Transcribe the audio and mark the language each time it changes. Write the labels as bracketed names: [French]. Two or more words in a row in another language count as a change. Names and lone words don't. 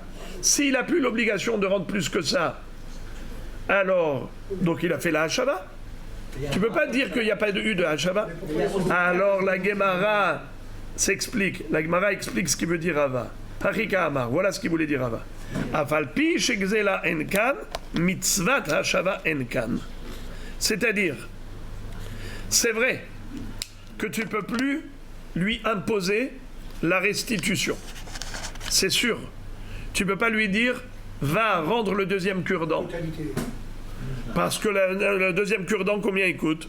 [French] S'il n'a plus l'obligation de rendre plus que ça, alors, donc il a fait la Hashava. Tu ne peux pas dire qu'il n'y a pas eu de Hashava. Alors la Gemara s'explique. La Gemara explique ce qu'il veut dire Rava. [Aramaic] הכי קאמר, [French] voilà ce qu'il voulait dire Rava. [Hebrew] אף על פי שגזלה אינה כאן, מצות השבה אינה כאן. [French] C'est-à-dire, c'est vrai que tu ne peux plus lui imposer la restitution. C'est sûr. Tu ne peux pas lui dire va rendre le deuxième cure-dent. Parce que le deuxième cure-dent, combien il coûte?